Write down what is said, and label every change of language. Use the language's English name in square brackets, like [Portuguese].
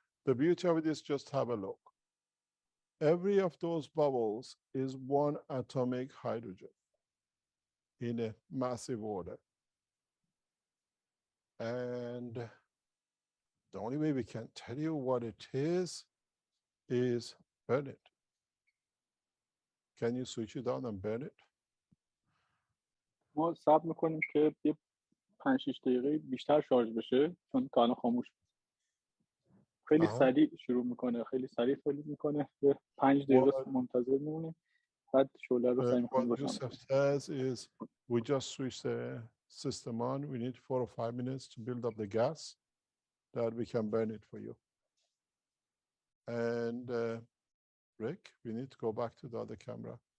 [English] The beauty of it is just have a look. Every of those bubbles is one atomic hydrogen in a massive order. And the only way we can tell you what it is burn it. Can you switch it on and burn it? [Persian] ما صبر میکنیم که یه 5-6 دقیقه بیشتر شارژ بشه چون تا الان خاموش خیلی سریع شروع میکنه خیلی سریع تولید میکنه یه 5 دقیقه منتظر میمونیم بعد شعله رو سعی میکنیم روشن [English] کنیم. What Yusuf says is we just switch the system on. We need 4 or 5 minutes to build up the gas that we can burn it for you. And Rick, we need to go back to the other camera.